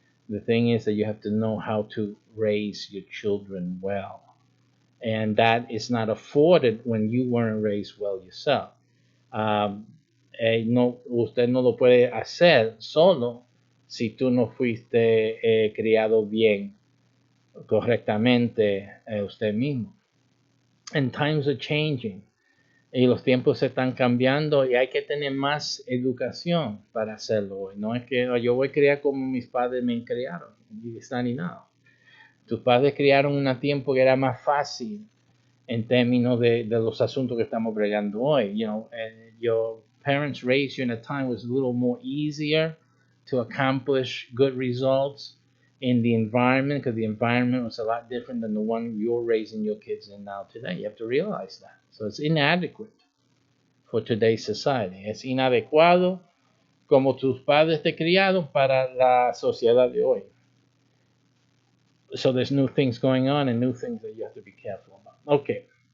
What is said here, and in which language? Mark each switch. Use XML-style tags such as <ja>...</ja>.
<en>The thing is that you have to know how to raise your children well. And that is not afforded when you weren't raised well yourself.</en> <es>Um, no, usted no lo puede hacer solo si tú no fuiste criado bien, correctamente usted mismo.</es> <en>And times are changing.</en> <es>Y los tiempos se están cambiando y hay que tener más educación para hacerlo hoy. No es que yo voy a criar como mis padres me criaron. Está ni nada. Tus padres criaron un tiempo que era más fácil en términos de los asuntos que estamos bregando hoy.</es> <en>You know, your parents raised you in a time was a little more easier to accomplish good results in the environment, because the environment was a lot different than the one you're raising your kids in now today. You have to realize that. So it's inadequate for today's society.</en> <es>Es inadecuado como tus padres te criaron para la sociedad de hoy.</es> <en>So there's new things going on and new things that you have to be careful about. Okay.</en>